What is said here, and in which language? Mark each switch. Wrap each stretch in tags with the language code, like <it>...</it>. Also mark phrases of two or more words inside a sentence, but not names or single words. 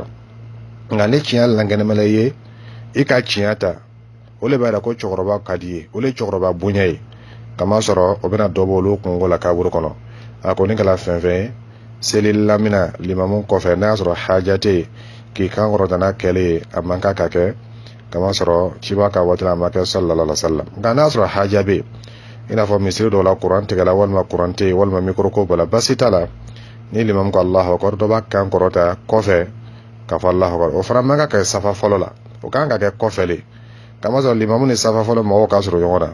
<bm>nka ni tiɲɛ lankɛnɛmala ye, i ka tiɲɛ ta, o le b'a jira ko cɛkɔrɔba ka di ye, o le ye cɛkɔrɔba bonya ye, kama sɔrɔ o bɛna dɔ bɔ olu kungo la kaburu kɔnɔ. a kɔni kɛla fɛn fɛn ye, seli lamina limamu kɔfɛ n'a y'a sɔrɔ haja tɛ yen, k'i kan kɔrɔta n'a kɛlen ye, a man kan ka kɛ, kama sɔrɔ ciba ka waati la a ma kɛ</bm> <ar>صلى الله عليه وسلم.</ar> <bm>nka n'a y'a sɔrɔ haja bɛ yen, i n'a fɔ misiri dɔw la kuran tigɛla walima kuran tɛ yen walima mikoro ko bala, basi t'a la. ni limamu ko</bm> <ar>الله أكبر,</ar> <bm>dɔ b'a kan kɔrɔta kɔfɛ k'a fɔ</bm> <ar>الله أكبر,</ar> <bm>o fana man kan ka kɛ safa fɔlɔ la, o kan ka kɛ kɔfɛ le, kama sɔrɔ limamu ni safa fɔlɔ mɔgɔw ka surun ɲɔgɔn na.</bm>